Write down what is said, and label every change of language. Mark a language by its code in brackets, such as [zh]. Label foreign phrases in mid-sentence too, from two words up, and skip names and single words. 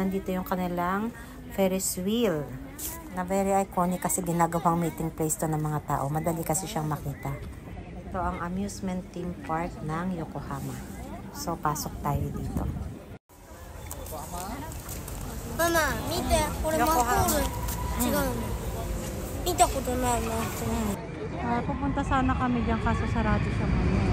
[tl] Nandito yung kanilang Ferris wheel na [en] very iconic [tl] kasi ginagawang [en] meeting place [tl] to ng mga tao. Madali kasi siyang makita. Ito ang amusement theme park ng Yokohama. So, pasok tayo dito. [ja] Mama, mite. Kore manhole. 違う。見たことないな. [tl] Pupunta sana kami dyan kaso sarado siya ngayon.